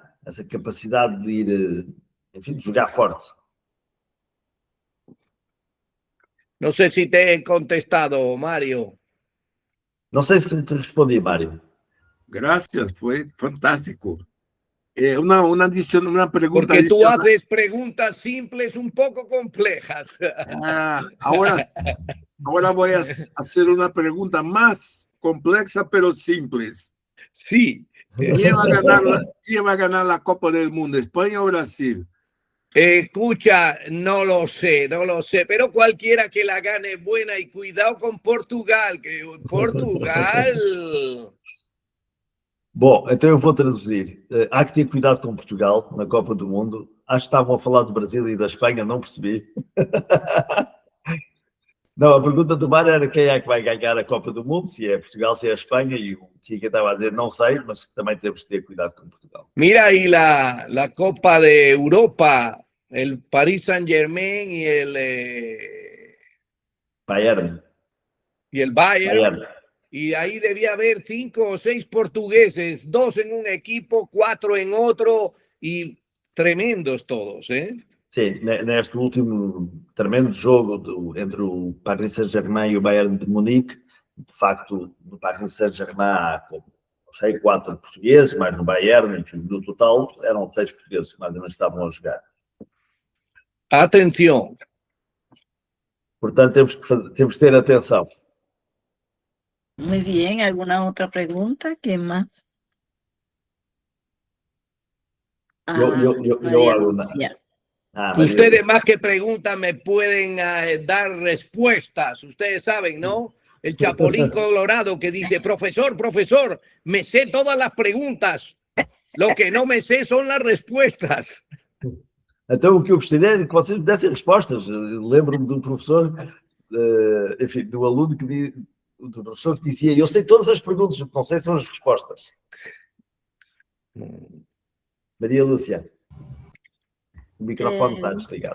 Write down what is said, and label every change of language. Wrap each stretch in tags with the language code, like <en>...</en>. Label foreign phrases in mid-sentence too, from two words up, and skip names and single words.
<pt>Essa capacidade de ir, enfim, de jogar forte.</pt> <es>No sé si te he contestado, Mario.</es> <pt>Não sei se te respondi, Mário.</pt> <es>Gracias, fue fantástico. Una pregunta. Porque tú haces preguntas simples un poco complejas. Ahora voy a hacer una pregunta más compleja, pero simples. Sí. ¿Quién va a ganar la Copa del Mundo, España o Brasil? Escucha, no lo sé, pero cualquiera que la gane es buena, y cuidado con Portugal, que Portugal...</es> <pt>Bom, então eu vou traduzir. Há que ter cuidado com Portugal na Copa do Mundo. Acho que estavam a falar do Brasil e da Espanha, não percebi. Não, a pergunta do Mário era quem é que vai ganhar a Copa do Mundo, se é Portugal, se é a Espanha, e o que estava a dizer, não sei, mas também temos que ter cuidado com Portugal.</pt> <es>Mira ahí la Copa de Europa, el Paris Saint-Germain y el Bayern. Bayern. y ahí debía haber 5 o 6 portugueses, 2 en un equipo, 4 en otro, y tremendos todos, ¿eh?</es> <pt>Sim, neste último tremendo jogo entre o Paris Saint-Germain e o Bayern de Munique, de facto, no Paris Saint-Germain há, não sei, 4 portugueses, mais no Bayern, enfim, no total eram 6 portugueses que mais ou menos estavam a jogar.</pt> <es>Atención.</es> <pt>Portanto, temos que ter atenção.</pt> <es>Muy bien, ¿alguna otra pregunta? ¿Qué más? Yo María hago una. Lucía. Ustedes más que preguntas me pueden dar respuestas. Ustedes saben, ¿no? El Chapulín Colorado que dice, profesor, me sé todas las preguntas. Lo que no me sé son las respuestas.</es> <pt>Então, o que eu gostaria é que vocês me dessem respostas. Lembro-me de um professor, enfim, do aluno do professor que dizia, eu sei todas as perguntas, não sei são as respostas. Maria Lúcia, o microfone está desligado.</pt>